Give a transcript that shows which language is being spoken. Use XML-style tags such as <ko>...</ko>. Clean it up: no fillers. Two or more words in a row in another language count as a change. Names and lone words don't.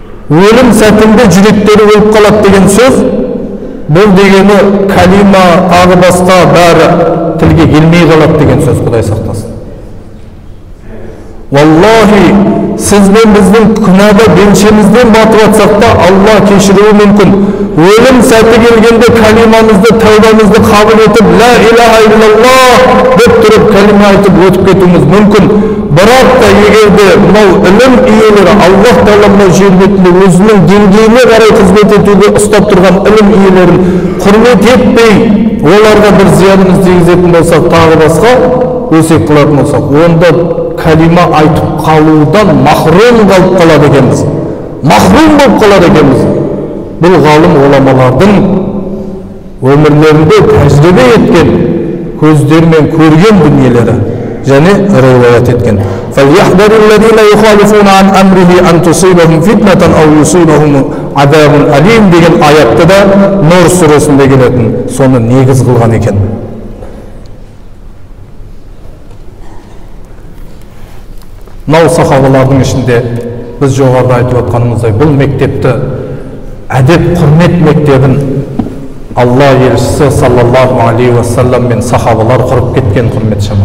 <kk>өлім сәтінде жүректері өліп қалады деген сөз, бұл дегені калима тағы басқа бәрі тілге келмей қалады деген сөз, Құдай сақтасын. Валлахи, сіз бен біздің күнәда белшемізден батып жатсақ та, Алла кешіруі мүмкін. Өлім сәті келгенде калимамызды, тәубамызды қабыл етіп,</kk> <ar>لا إله إلا الله</ar> <kk>деп тұрып калима айтып өтіп кетуіміз мүмкін. Бірақ та егерде мынау ілім иелері Аллах Тағала мынау жер бетінде өзінің деңгейіне қарай қызмет етуге ұстап тұрған ілім иелерін құрмет етпей, оларға бір зиянымыз тигізетін болсақ, тағы басқа өсек қылатын болсақ, онда калима айтып қалудан махрум қалып қалады екенбіз. Махрум болып қалады екенбіз. Бұл ғалым ғұламалардың өмірлерінде тәжірибе еткен, көздерімен көрген дүниелері және риwayat еткен.</kk> <ar>فَلْيَحْذَرِ الَّذِينَ يُخَالِفُونَ عَنْ أَمْرِهِ أَنْ تُصِيبَهُمْ فِتْنَةً أَوْ يُصِيبَهُمْ عَذَابٌ أَلِيمٌ</ar> <kk>деген аятты да Нұр сүресінде келетін, соны негіз қылған екен. Мынау сахабалардың ішінде біз жоғарыда айтып отқанымыздай, бұл мектепті, әдеп құрмет мектебін Алла елшісі</kk> <ar>صلى الله عليه وسلم</ar> <kk>мен сахабалар құрып кеткен, құрмет шама.</kk>